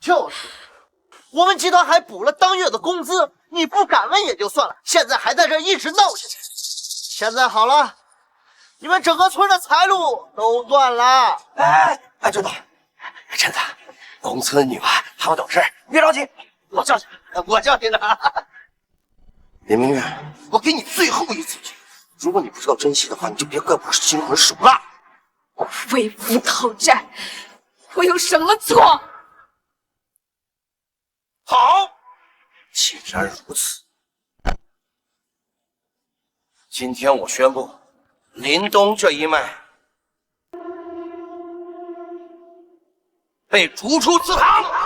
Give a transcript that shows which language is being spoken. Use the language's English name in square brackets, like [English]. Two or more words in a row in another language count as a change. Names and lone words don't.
[Chinese] 就是，我们集团还補了當月的工資，你不敢問也就算了，現在還在這一直鬧下去。現在好了，你們整個村的財路都斷了。哎，真的，真的，公司的女孩還有懂事，別着急，我教你呢。林明月，我給你最後一次機會，如果你不知道珍惜的話，你就別怪我心狠手辣。為父討債，我有什麼錯？好，既然如此，今天我宣布，林東這一脈被逐出祠堂。